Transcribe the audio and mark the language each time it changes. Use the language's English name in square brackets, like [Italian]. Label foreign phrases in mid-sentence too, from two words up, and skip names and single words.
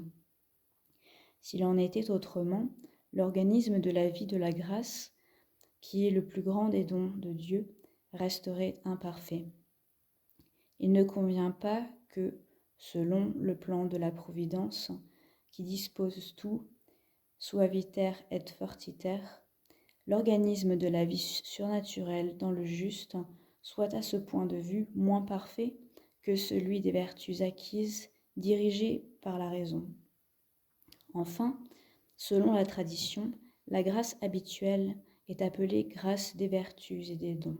[French] S'il en était autrement, l'organisme de la vie de la grâce, qui est le plus grand des dons de Dieu, resterait imparfait. Il ne convient pas que, selon le plan de la Providence, qui dispose tout, [Latin] suaviter et fortiter, [French] l'organisme de la vie surnaturelle dans le juste soit à ce point de vue moins parfait que celui des vertus acquises dirigées par la raison. Enfin, selon la tradition, la grâce habituelle est appelée grâce des vertus et des dons.